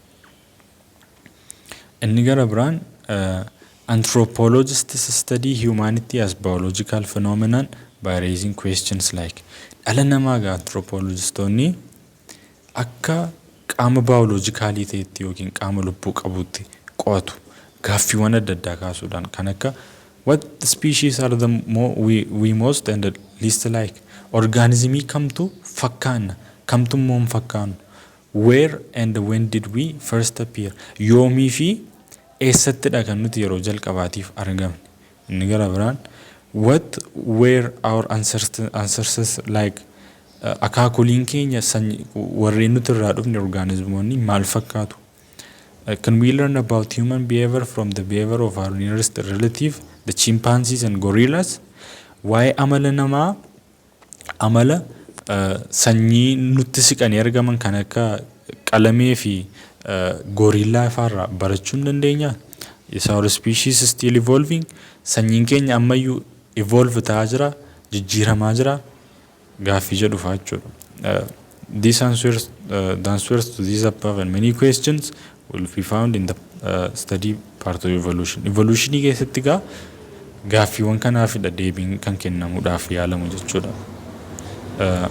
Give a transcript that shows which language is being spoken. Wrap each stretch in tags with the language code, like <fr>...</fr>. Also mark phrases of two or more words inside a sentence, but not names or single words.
<om>Inni gara biraan</om> <en>anthropologists study humanity as biological phenomenon by raising questions like</en> <om>dhala namaa gaa anthropologistoonni akka qaama biologicalii ta'etti yookiin qaama lubbuu qabuutti qo'atu gaaffiiwwan adda addaa kaasuudhaan kan akka</om> <en>what species are the we most and the least like</en> <om>organismii kamtu fakkaanna kamtu immoo hin fakkaannu</om> <en>where and when did we first appear</en> <om>yoomii fi eessattidha kan nuti yeroo jalqabaatiif argamne. Inni gara biraan</om> <en>what were our ancestors like</en> <om>akaakoliin keenya warreen nuti irraa dhufne organismoonni maal fakkaatu.</om> <en>Can we learn about human behavior from the behavior of our nearest relative, the chimpanzees and gorillas?</en> <om>Waa'ee amala namaa amala sanyii nutti siqanii argaman kan akka qalamee fi gorillaa faarraa barachuu hin dandeenya.</om> <en>Is our species still evolving?</en> <om>Sanyiin keenya ammayyuu evolve ta'aa jira, jijjiiramaa jira gaaffii jedhu fa'aa jechuudha.</om> <en>These answers, the answers to these above and many questions will be found in the study part of evolution.</en> <om>Evolution keessatti gaa gaaffiiwwan kanaafidha deebiin kan kennamuudhaaf yaalamu jechuudha.</om>